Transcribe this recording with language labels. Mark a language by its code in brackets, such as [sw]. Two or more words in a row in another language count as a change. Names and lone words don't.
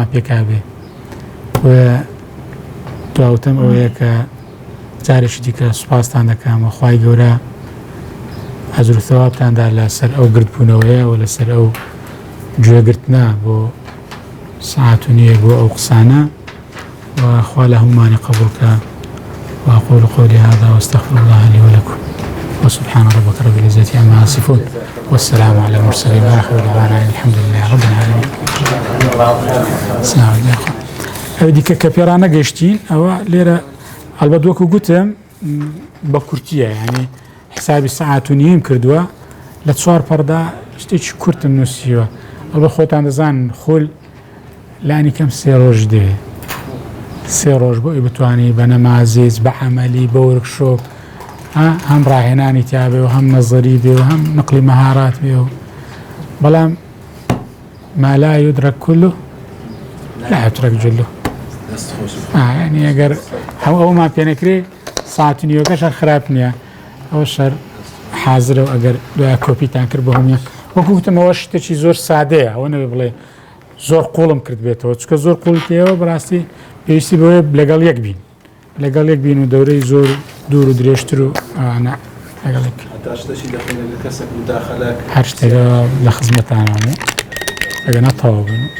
[ckb] پێکابێ و دواوتەم ئەوەیە کە جارێکی دیکە سوپاستان دەکەمە خوای گەورە ئەجر و ثەوابتاندا لەسەر ئەو گرتبوونەوەیە و لەسەر ئەو گوێگرتنە بۆ ساعت و نییە بۆ ئەو قسانە وخوا لە هەمومانی قبولکە [ar] وأقول قولي هذا واستغفر الله لي ولكم وسبحان ربك رب العزة عما يصفون والسلام على المرسلين وآخر دعوانا الحمد لله رب العالمين. السلام عليكم. [ckb] ئەوە کە پێرانە گەشتین ئەوە لێرە هەڵبەت وەکو گوتم بە کورتیە یعنی حسابی سەعات و نیم کردووە لە 4 پەردا شتێکی کورتم نووسیوە ئەوە خۆتان دەزانن خۆل لانی کەم 3 ڕۆژ دەوێت 3 ڕۆژ بۆ ئەی بتوانانی بە نەمازیز بە عەمەلی بە وەرکشۆپ هەم ڕاهێنانی تیابێ و هەم نەزەری بێ و هەم نقلی مەهارات بێ و بەڵام [ar] ما لا يدرك كله لا يترك جله [ckb] ینی ئەگەر هەموو ئەومان پێنەکرێ ساعتنیۆکەشە خراپ نییە ئەوە شەر حازرە و ئەگەر دوای کۆپیتان کرد بە هەموو وەکو وتمەوە شتێکی زۆر سادەیە ئەوە نەوێ بڵێ زۆر قوڵم کرد بێتەوە چکە زۆر قوڵتەوە بەڕاستی پێویستی بەوەیە لەگەڵ یەک بین لەگەڵ یەک بین و دەورەی زۆر دوور و درێژتر و ئەوانە لەگەڵێک هەر شتێکە لە خزمەتانانە ئەگە نەتەواو بن